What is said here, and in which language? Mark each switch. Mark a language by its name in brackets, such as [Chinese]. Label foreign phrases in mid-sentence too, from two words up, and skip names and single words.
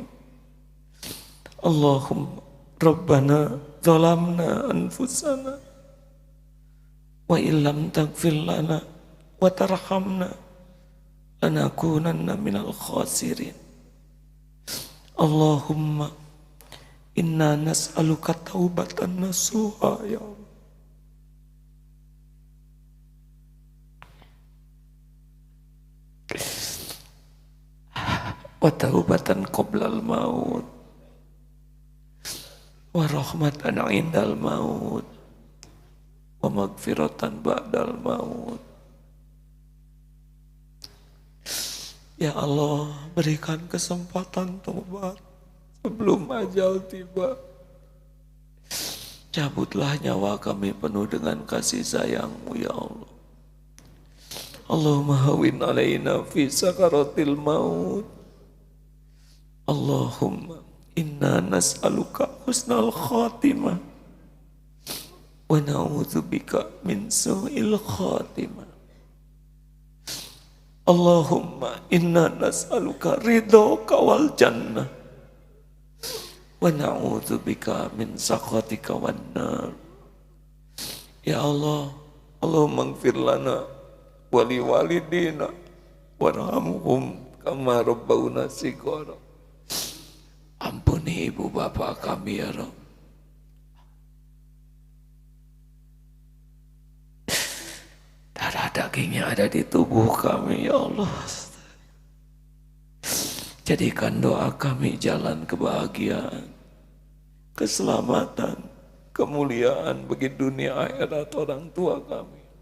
[Arabic] اللهم ربنا ظلمنا أنفسنا وإن لم تغفر لنا وترحمنا لنكونن من الخاسرين. اللهم إنا نسألك توبة نصوحا يا الله. وتوبة قبل الموت. ورحمة عند الموت. ومغفرة بعد الموت. يا الله, [Indonesian] berikan kesempatan taubat sebelum ajal tiba. Cabutlah nyawa kami penuh dengan kasih sayang-Mu [Arabic] يا الله. اللهم هون علينا في سكرات الموت. اللهم إنا نسألك حسن الخاتمة ونعوذ بك من سوء الخاتمة. اللهم إنا نسألك رضاك والجنة ونعوذ بك من سخطك والنار. يا الله اللهم اغفر لنا ولوالدينا وارحمهم كما ربونا صغارا. [Indonesian] Ampuni ibu bapak kami [Arabic] يا رب. [Indonesian] Darah dagingnya ada di tubuh kami [Arabic] يا الله. [Indonesian] Jadikan doa kami jalan kebahagiaan, keselamatan, kemuliaan bagi dunia akhirat orang tua kami.